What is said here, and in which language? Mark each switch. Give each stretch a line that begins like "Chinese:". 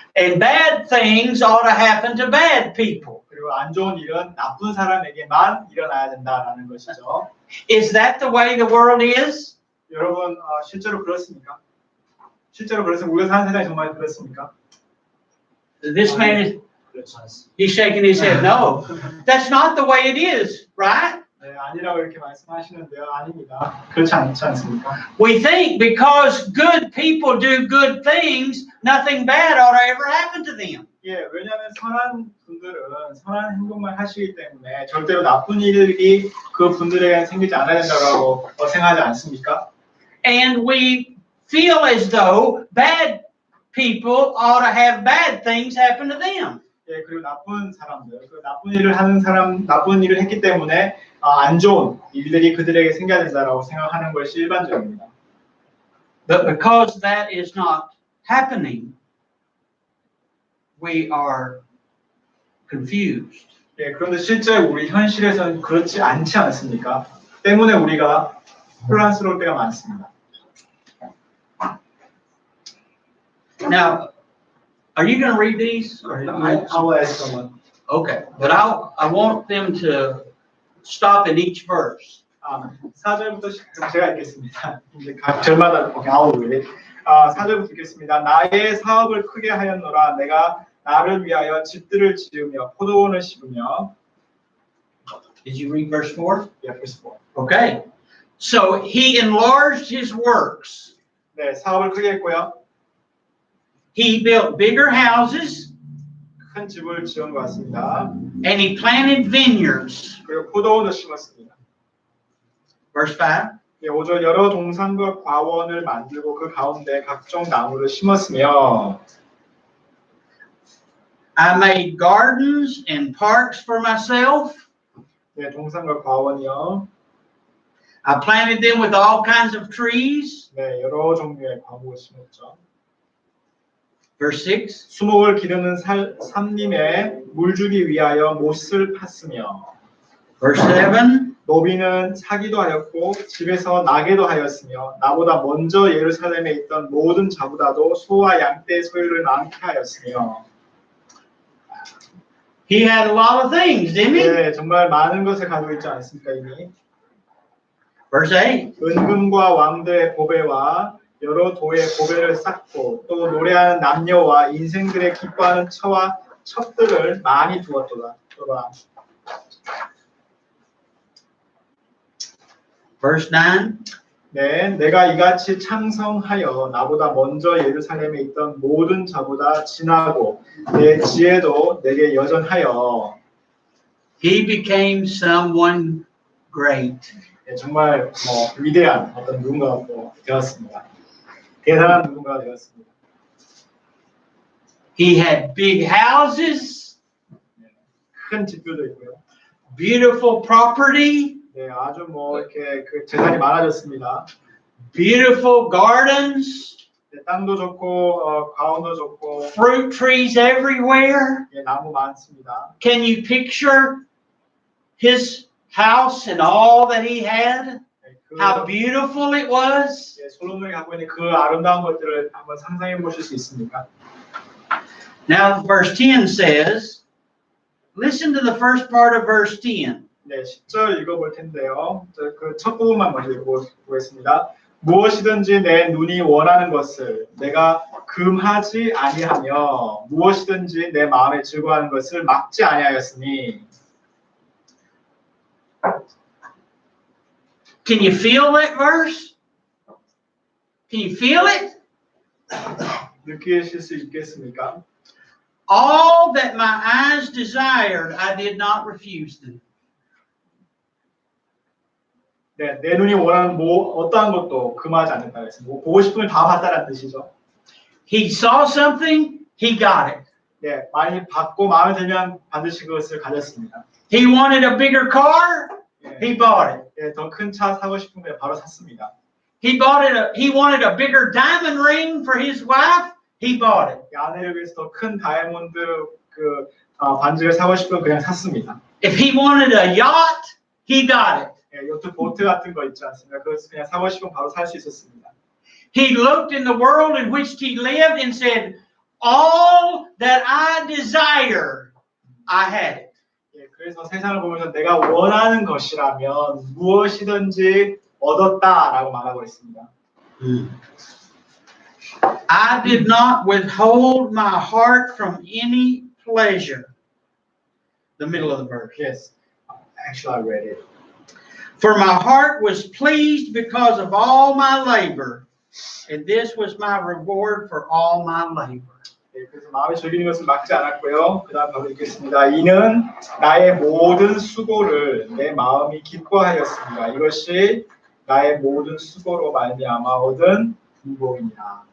English: And bad things ought to happen to bad people.
Korean: 그리고 안 좋은 일은 나쁜 사람에게만 일어나야 된다라는 것이죠.
English: Is that the way the world is?
Korean: 여러분 실제로 그렇습니까? 실제로 그래서 우리가 사는 세상이 정말 그렇습니까?
English: This man is he's shaking his head. No, that's not the way it is, right?
Korean: 네, 아니라고 이렇게 말씀하시는데요. 아닙니다. 그렇지 않지 않습니까?
English: We think because good people do good things, nothing bad ought to ever happen to them.
Korean: 예, 왜냐하면 선한 분들은 선한 행동만 하시기 때문에 절대로 나쁜 일이 그 분들에게 생기지 않아야 된다고 생각하지 않습니까?
English: And we feel as though bad people ought to have bad things happen to them.
Korean: 예, 그리고 나쁜 사람들, 그 나쁜 일을 하는 사람, 나쁜 일을 했기 때문에 안 좋은 일들이 그들에게 생겨야 된다라고 생각하는 것이 일반적입니다.
English: But because that is not happening, we are confused.
Korean: 예, 그런데 실제 우리 현실에서는 그렇지 않지 않습니까? 때문에 우리가 혼란스러울 때가 많습니다.
English: Now, are you going to read these? I will ask someone. Okay, but I want them to stop in each verse.
Korean: 4절부터 제가 읽겠습니다. 이제 각 절마다 아웃을 4절부터 읽겠습니다. 나의 사업을 크게 하였노라. 내가 나를 위하여 집들을 지으며 포도원을 심으며.
English: Did you read verse 4? Yeah, verse 4. Okay. So he enlarged his works.
Korean: 네, 사업을 크게 했고요.
English: He built bigger houses.
Korean: 큰 집을 지은 것 같습니다.
English: And he planted vineyards.
Korean: 그리고 포도원을 심었습니다.
English: Verse 5.
Korean: 네, 예, 5절 여러 동산과 과원을 만들고 그 가운데 각종 나무를 심었으며
English: I made gardens and parks for myself.
Korean: 예, 동산과 과원이요.
English: I planted them with all kinds of trees.
Korean: 네, 여러 종류의 과목을 심었죠.
English: Verse 6.
Korean: 수목을 기르는 삼림에 물 주기 위하여 못을 팠으며
English: Verse 7.
Korean: 노비는 사기도 하였고 집에서 나게도 하였으며 나보다 먼저 예루살렘에 있던 모든 자보다도 소와 양떼 소유를 많게 하였으며
English: He had a lot of things, didn't he?
Korean: 네, 정말 많은 것을 가지고 있지 않습니까 이미?
English: Verse 8.
Korean: 은금과 왕들의 보배와 여러 도의 보배를 쌓고 또 노래하는 남녀와 인생들의 기뻐하는 처와 첩들을 많이 두었도다.
English: Verse 9.
Korean: 네, 내가 이같이 창성하여 나보다 먼저 예루살렘에 있던 모든 자보다 진하고 내 지혜도 내게 여전하여
English: He became someone great.
Korean: 네, 정말 위대한 어떤 누군가가 되었습니다. 대단한 누군가가 되었습니다.
English: He had big houses,
Korean: 큰 집들도 있고요.
English: beautiful property,
Korean: 네, 아주 이렇게 그 재산이 많아졌습니다.
English: beautiful gardens,
Korean: 네, 땅도 좋고 과원도 좋고
English: fruit trees everywhere.
Korean: 예, 나무 많습니다.
English: Can you picture his house and all that he had?
Korean: 네, 그
English: How beautiful it was.
Korean: 예, 솔로몬이 갖고 있는 그 아름다운 것들을 한번 상상해 보실 수 있습니까?
English: Now verse 10 says, listen to the first part of verse 10.
Korean: 네, 10절 읽어볼 텐데요. 그 첫 부분만 먼저 읽어보겠습니다. 무엇이든지 내 눈이 원하는 것을 내가 금하지 아니하며 무엇이든지 내 마음에 즐거워하는 것을 막지 아니하였으니.
English: Can you feel that verse? Can you feel it?
Korean: 느끼실 수 있겠습니까?
English: All that my eyes desired, I did not refuse them.
Korean: 네, 내 눈이 원하는 어떠한 것도 금하지 않는다 그랬습니다. 보고 싶은 걸 다 봤다는 뜻이죠.
English: He saw something, he got it.
Korean: 네, 많이 받고 마음에 들면 반드시 그것을 가졌습니다.
English: He wanted a bigger car, he bought it.
Korean: 네, 더 큰 차 사고 싶은 걸 바로 샀습니다.
English: He wanted a bigger diamond ring for his wife, he bought it.
Korean: 아내를 위해서 더 큰 다이아몬드 반지를 사고 싶으면 그냥 샀습니다.
English: If he wanted a yacht, he got it.
Korean: 예, 요트 보트 같은 거 있지 않습니까? 그것을 그냥 사고 싶으면 바로 살 수 있었습니다.
English: He looked in the world in which he lived and said, all that I desire, I had it.
Korean: 예, 그래서 세상을 보면서 내가 원하는 것이라면 무엇이든지 얻었다라고 말하고 있습니다.
English: I did not withhold my heart from any pleasure. The middle of the verse. Yes, actually I read it. For my heart was pleased because of all my labor, and this was my reward for all my labor.
Korean: 예, 그래서 마음에 즐기는 것을 막지 않았고요. 그 다음 바로 읽겠습니다. 이는 나의 모든 수고를 내 마음이 기뻐하였습니다. 이것이 나의 모든 수고로 말미암아 얻은 인복이니라.